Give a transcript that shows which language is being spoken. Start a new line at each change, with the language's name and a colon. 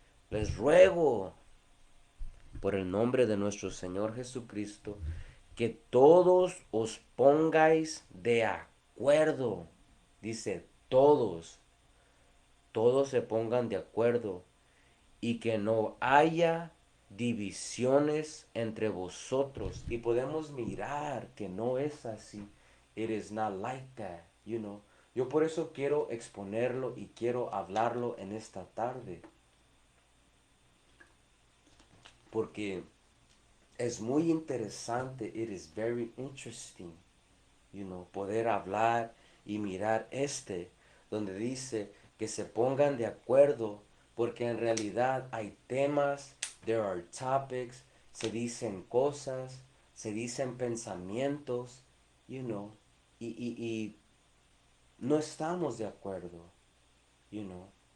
Spanish: Les ruego por el nombre de nuestro Señor Jesucristo que todos os pongáis de acuerdo. Dice todos. todos se pongan de acuerdo y que no haya divisiones entre vosotros. Y podemos mirar que no es así.
English: It is not like that, you know.
Spanish: Yo por eso quiero exponerlo y quiero hablarlo en esta tarde. Porque es muy interesante,
English: it is very interesting, you know,
Spanish: poder hablar y mirar donde dice que se pongan de acuerdo, porque en realidad hay temas,
English: there are topics,
Spanish: se dicen cosas, se dicen pensamientos,
English: you know,
Spanish: y no estamos de acuerdo, you know.